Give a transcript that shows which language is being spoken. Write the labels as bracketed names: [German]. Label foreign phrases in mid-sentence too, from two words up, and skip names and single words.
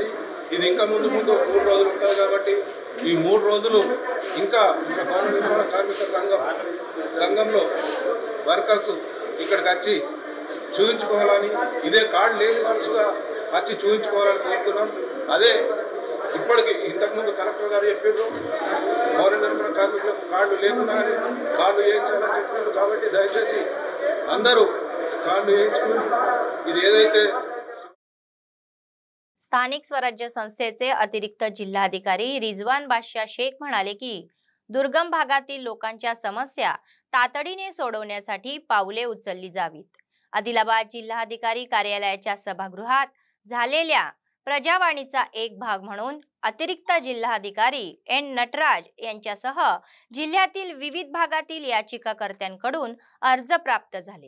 [Telugu] ఇది ఇంకా ముందు 3 రోజులు ఉంటుంది కాబట్టి ఈ 3 రోజులు ఇంకా భవన నిర్మాణ కార్మిక సంఘంలో వర్కర్స్ ఇక్కడికి వచ్చి చూపించుకోవాలని, ఇదే కార్డు లేని వాళ్ళుగా వచ్చి చూపించుకోవాలని కోరుతున్నాం. అదే ఇప్పటికి ఇంతకుముందు కలెక్టర్ గారు చెప్పారు భవన నిర్మాణ కార్మికులకు కార్డు లేకున్నా కార్డు వేయించాలని చెప్పారు. కాబట్టి దయచేసి అందరూ కార్డు వేయించుకొని ఇది ఏదైతే [Marathi] स्थानिक स्वराज्य संस्थेचे अतिरिक्त जिल्हाधिकारी रिजवान बादशाह शेख म्हणाले की दुर्गम भागातील लोकांच्या समस्या तातडीने सोडवण्यासाठी पावले उचलली जावीत. आदिलाबाद जिल्हाधिकारी कार्यालयाच्या सभागृहात झालेल्या प्रजावाणीचा एक भाग म्हणून अतिरिक्त जिल्हाधिकारी एन नटराज यांच्यासह जिल्ह्यातील विविध भागातील याचिकाकर्त्यांकडून अर्ज प्राप्त झाले.